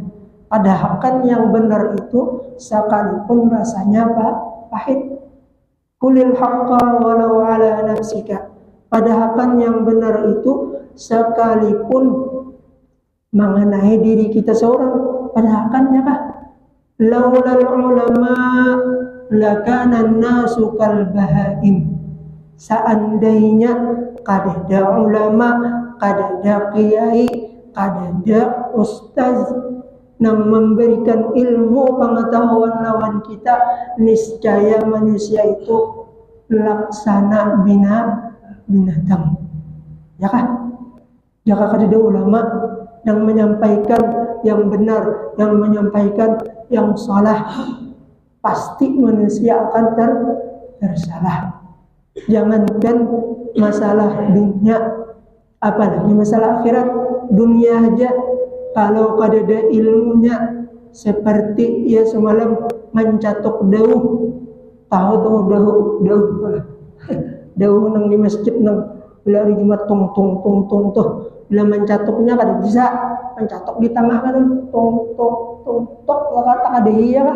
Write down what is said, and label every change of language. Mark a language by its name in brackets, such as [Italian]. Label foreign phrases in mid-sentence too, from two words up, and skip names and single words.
[Banjar] Padahkan yang benar itu sekalipun rasanya pahit. [Arabic] قل الحق ولو على نفسك. [Banjar] Padahkan yang benar itu sekalipun mengenai diri kita seorang. Padahkan, ya kah? [Arabic] لولا العلماء لكان الناس كالبهائم. [Banjar] Seandainya kada ada ulama, kada ada kiai, kada ada ustaz yang memberikan ilmu pengetahuan lawan kita, niscaya manusia itu laksana binatang. Ya kah? Jika kada ada ulama yang menyampaikan yang benar, yang menyampaikan yang salah, pasti manusia akan tersalah. Jangankan masalah dunia, apalagi masalah akhirat. Dunia aja kalau kada ada ilmunya, seperti ia semalam mencatok dauh. Tahu tuh dauh nang di masjid nang bila hari Jumat tong tuh, bila mencatoknya kada bisa, mencatok di tengah kan tong kata kada iya lah.